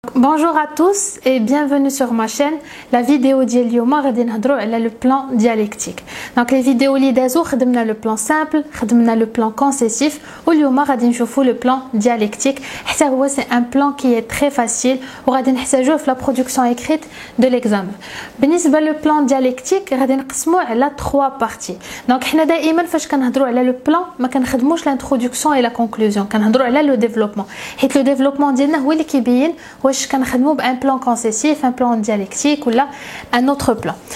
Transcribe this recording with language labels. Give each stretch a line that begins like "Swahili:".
French: Bonjour à tous et bienvenue sur ma chaîne. La vidéo
Arabic: ديال اليوم غادي نهضروا على
French: le plan dialectique. Donc les vidéos
Arabic: اللي دازو خدمنا
French: le plan simple,
Arabic: خدمنا
French: le plan concessif
Arabic: واليوم غادي نشوفوا
French: le plan dialectique.
Arabic: حتى هو
French: c'est un plan qui est très facile
Arabic: وغادي نحتاجوه في
French: la production écrite de l'examen.
Arabic: بالنسبه le plan dialectique غادي نقسموه على
French: 3 parties.
Arabic: Donc حنا دائما فاش كنهضروا على le plan ما كنخدموش
French: l'introduction et la conclusion,
Arabic: كنهضروا على
French: le développement.
Arabic: حيت
French: le développement
Arabic: ديالنا هو اللي كيبين واش كنخدموا بان بلان كونسيسيف ان بلان ديالكتيك ولا ان اوتر بلان.